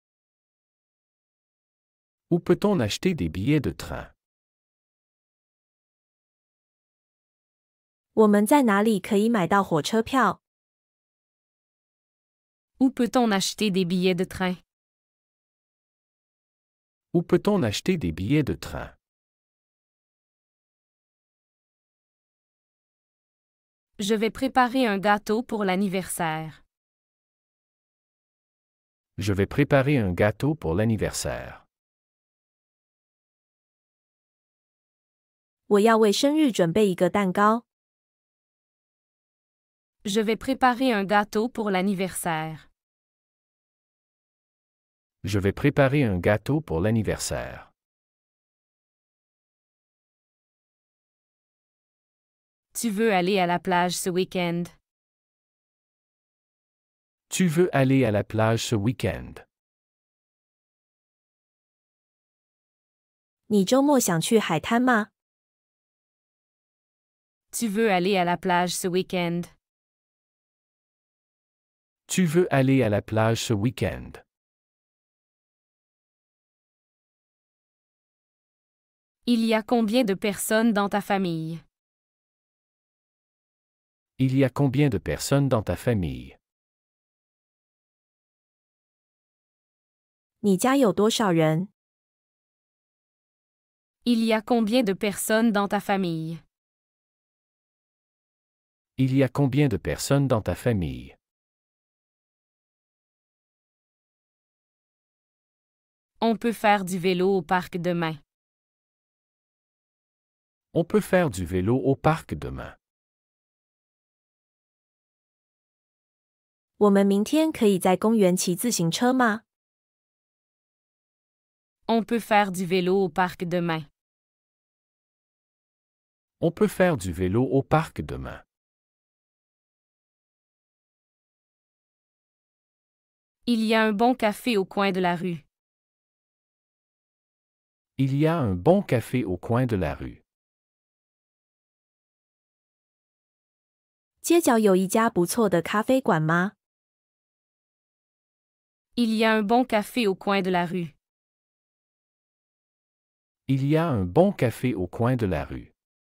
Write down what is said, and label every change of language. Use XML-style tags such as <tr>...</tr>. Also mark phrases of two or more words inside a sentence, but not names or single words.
<fr>Où peut-on acheter des billets de train?</fr> <zh>我们在哪里可以买到火车票？</zh> <fr>Où peut-on acheter des billets de train? Où peut-on acheter des billets de train? Je vais préparer un gâteau pour l'anniversaire. Je vais préparer un gâteau pour l'anniversaire.</fr> <zh>我要为生日准备一个蛋糕。</zh> <fr>Je vais préparer un gâteau pour l'anniversaire. Je vais préparer un gâteau pour l'anniversaire. Tu veux aller à la plage ce week-end? Tu veux aller à la plage ce week-end?</fr> <zh>你周末想去海滩吗？</zh> <fr>Tu veux aller à la plage ce week-end? Tu veux aller à la plage ce week-end? Il y a combien de personnes dans ta famille? Il y a combien de personnes dans ta famille?</fr> <zh>你家有多少人？</zh> <fr>Il y a combien de personnes dans ta famille? Il y a combien de personnes dans ta famille? On peut faire du vélo au parc demain. On peut faire du vélo au parc demain.</fr> <zh>我们明天可以在公园骑自行车吗？</zh> <fr>On peut faire du vélo au parc demain. On peut faire du vélo au parc demain. Il y a un bon café au coin de la rue. Il y a un bon café au coin de la rue.</fr> <zh>街角有一家不错的咖啡馆吗？</zh> <fr>Il y a un bon café au coin de la rue. Il y a un bon café au coin de la rue.</fr>